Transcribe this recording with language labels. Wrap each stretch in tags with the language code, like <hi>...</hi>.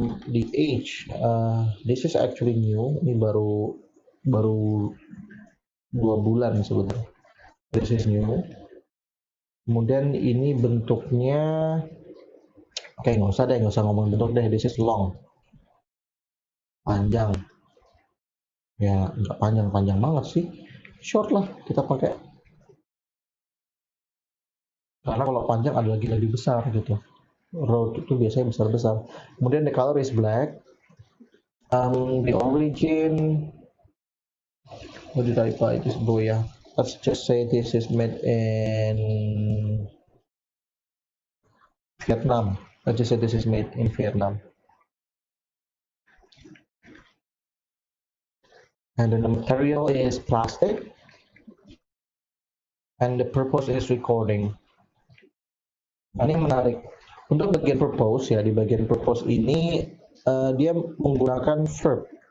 <en>The age, this is actually new.</en> <id>Ini baru 2 bulan sebenarnya.</id> <en>This is new.</en> <id>Kemudian ini bentuknya, oke nggak usah ngomong bentuk deh.</id> <en>This is long,</en> <id>panjang. Ya nggak panjang banget sih, short lah kita pakai. Karena kalau panjang ada lagi lebih besar gitu. Road itu biasanya besar. Kemudian</id> <en>the color is black. The origin, what did I buy this boya? Let's just say this is made in Vietnam. Let's just say this is made in Vietnam. And then the material is plastic. And the purpose is recording.</en> <id>Nah, ini menarik. Untuk bagian purpose ya, di bagian purpose ini dia menggunakan verb.</id>